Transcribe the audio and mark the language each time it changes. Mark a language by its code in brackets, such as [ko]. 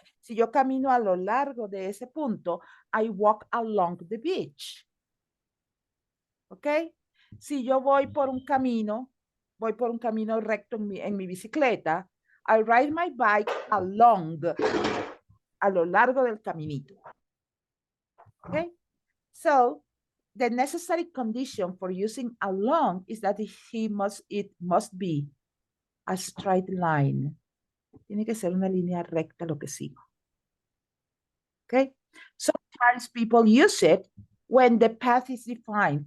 [es] Si yo camino a lo largo de ese punto, [en] I walk along the beach. [es] ¿Ok? Si yo voy por un camino recto en mi bicicleta, [en] I ride my bike along, [es] a lo largo del caminito. ¿Ok? [en] So, the necessary condition for using along is that it must be a straight line. [es] Tiene que ser una línea recta lo que sigo. Okay? [en] Sometimes people use it when the path is defined.